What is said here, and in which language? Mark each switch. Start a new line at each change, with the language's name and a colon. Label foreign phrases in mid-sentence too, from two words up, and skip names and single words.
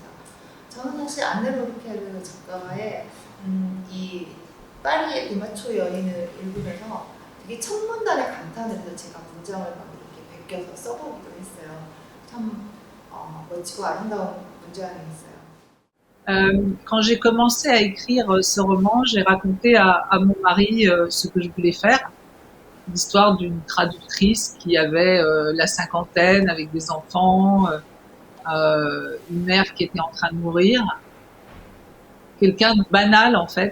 Korean: 저는 사실 안네 루르케르 작가의 이 파리의 디마초 여인을 읽으면서 되게 천문단에 감탄을 해서 제가 문장을 막 이렇게 베껴서 써보기도 했어요. 참 멋지고 아름다운 문장이 있어요.
French: Quand j'ai commencé à écrire ce roman, j'ai raconté à mon mari ce que je voulais faire, l'histoire d'une traductrice qui avait la cinquantaine avec des enfants, une mère qui était en train de mourir, quelqu'un de banal en fait.